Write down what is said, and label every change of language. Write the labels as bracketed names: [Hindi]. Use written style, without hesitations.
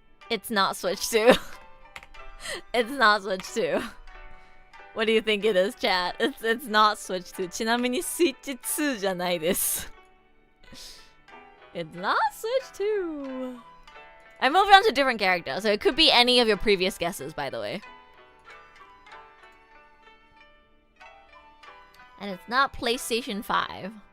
[English] It's not Switch 2. It's not Switch 2. What do you think it is, chat? It's not Switch 2. [Japanese] ちなみに Switch 2じゃないです。 [English] It's not Switch 2. I moved on to a different character, so it could be any of your previous guesses, by the way. And it's not PlayStation 5.